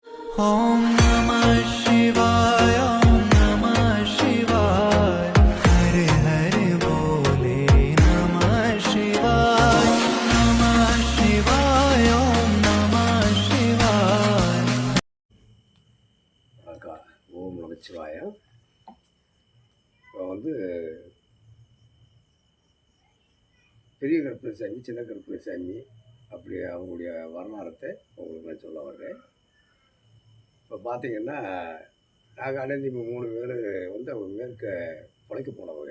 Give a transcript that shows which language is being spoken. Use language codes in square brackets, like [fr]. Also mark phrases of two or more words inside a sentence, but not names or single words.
[sa] ॐ नमः शिवाय, ॐ नमः शिवाय, हरे हरे बोले नमः शिवाय, नमः शिवाय, ॐ नमः शिवाय. [ta] ஓம் நமச்சிவாய. இப்போ பெரிய கருப்பண சாமி, சின்ன கருப்பண சாமி அப்படி அவங்களுடைய வரலாறத்தை உங்களுக்கு நான் சொல்ல வர்றேன். இப்போ பார்த்தீங்கன்னா, நாங்கள் அண்ணன் 3 பேர் அவங்க மேற்க பிழைக்க போனவங்க.